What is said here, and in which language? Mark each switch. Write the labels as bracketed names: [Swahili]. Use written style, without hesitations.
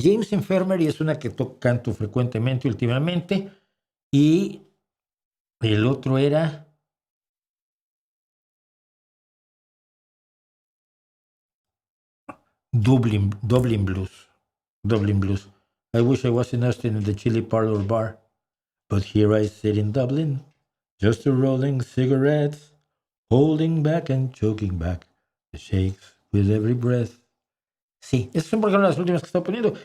[Spanish] James Infirmary, es una que canto frecuentemente últimamente. Y el otro era Dublin Blues. Dublin Blues. [English] I wish I was in Austin in the Chili Parlor Bar. But here I sit in Dublin, just a rolling cigarettes, holding back and choking back the shakes with every breath. [Spanish] Sí, esas son por ejemplo las últimas que estaba poniendo.